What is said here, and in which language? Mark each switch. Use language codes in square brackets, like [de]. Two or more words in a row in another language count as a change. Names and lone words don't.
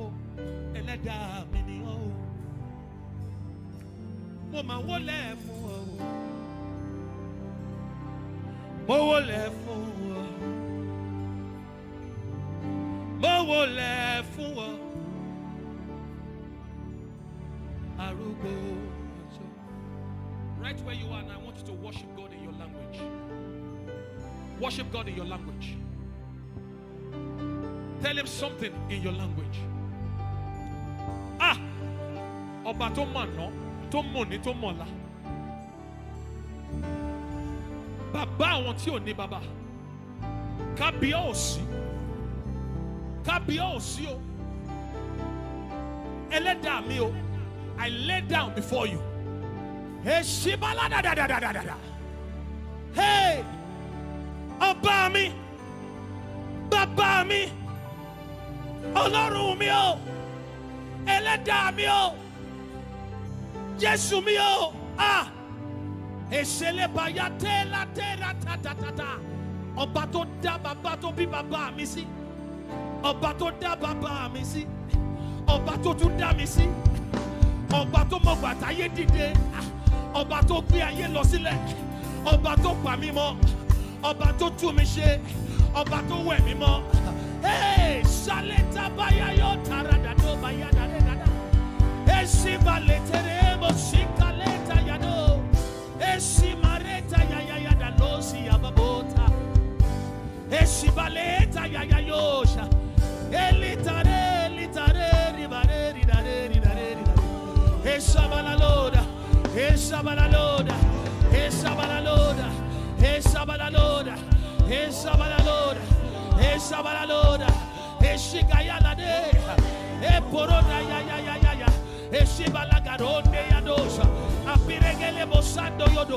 [yo] Ẹlẹ́dàá mi ni ọ́. Mo máa wólẹ̀ fún ọ. Mo wólẹ̀ fún ọ. Mo wólẹ̀ fún ọ. Arúgbó ọjọ́. [en] Right where you are now, I want you to worship God in your language. Worship God in your language. Tell him something in your language. [yo] Ọba tó mọ̀ ná, tó mọ̀ ní, tó mọ̀ la. Bàbá àwọn tí ò ní bàbá. Kábíyèsí. Kábíyèsí o. Ẹlẹ́dàá mi o. [en] I lay down before you. Hey, Shibala da da da da da da. [yo] Hey, Ọba mi, Bàbá mi, Ọlọ́run mi o, Ẹlẹ́dàá mi o, Jésù mi o. Èṣèlè bàyà tẹ́lá tẹ́lá tàtàtàtà. Ọba tó dá bàbá tó bí bàbá mi sí. Ọba tó dá bàbá mi sí. Ọba tó tún dá mi sí. Ọba tó mọ̀ gbà táyé dìde. Ọba tó gbé ayé lọ sílẹ̀. Ọba tó pa mí mọ́. Ọba tó tú mi ṣe. Ọba tó wẹ̀ mí mọ́. Hey, Shaleta baya yo tarada do baya da da da. Esi baletere mo shikaleta yado. Esi mareta ya ya ya da losi ababota. Esi baleta ya ya yosha. Elitare litare ribare ridare ridare ridare. Esa balaloda. Esa balaloda. Esa balaloda. Esa Esabalaloda, Esabalaloda, Esabalaloda, Eshigayalade, Eporona ya, Eshibalagaronde yadosa, Apiregele Bosando Yodo,